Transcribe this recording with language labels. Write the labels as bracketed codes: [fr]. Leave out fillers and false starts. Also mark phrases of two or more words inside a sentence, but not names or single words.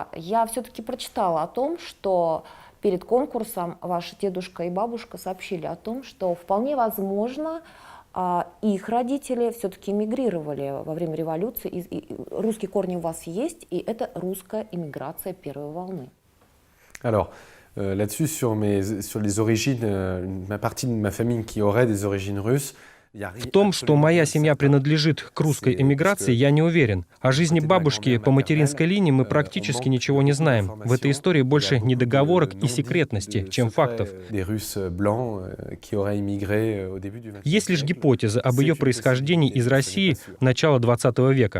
[ru] Я все-таки прочитала о том, что перед конкурсом ваши дедушка и бабушка сообщили о том, что вполне возможно, их родители все-таки эмигрировали во время революции. И русские корни у вас есть, и это русская эмиграция первой волны. [fr] Alors, là-dessus, sur les origines, ma partie de ma famille qui aurait des origines russes. [ru] В том, что моя семья принадлежит к русской эмиграции, я не уверен. О жизни бабушки по материнской линии мы практически ничего не знаем. В этой истории больше недоговорок и секретности, чем фактов. Есть лишь гипотеза об ее происхождении из России начала XX века.